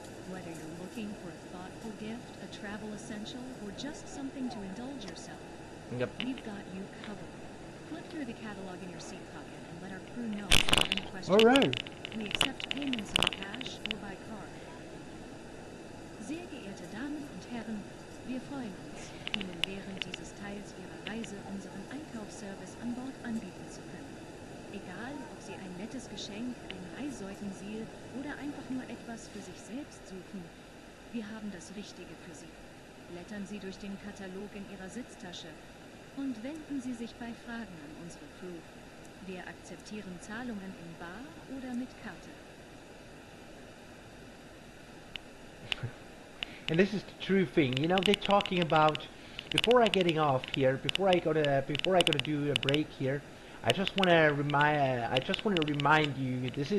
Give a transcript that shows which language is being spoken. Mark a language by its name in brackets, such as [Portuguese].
[English] Whether you're looking for a thoughtful gift, a travel essential, or just something to indulge yourself, Yep. we've got you covered. Flip through the catalog in your seat pocket and let our crew know if you have any questions. Alright. We accept payments in cash or by card. [German] Sehr geehrte Damen und Herren, wir freuen uns, Ihnen während dieses Teils Ihrer Reise unseren Einkaufsservice an Bord anbieten zu können. Egal, ob Sie ein nettes Geschenk, ein Reissäugensiegel oder einfach nur etwas für sich selbst suchen, wir haben das Richtige für Sie. Blättern Sie durch den Katalog in Ihrer Sitztasche und wenden Sie sich bei Fragen an unsere Crew. Wir akzeptieren Zahlungen in bar oder mit Karte. [English] And this is the true thing. You know, they're talking about before I getting off here, before I gonna do a break here. I just wanna remind you.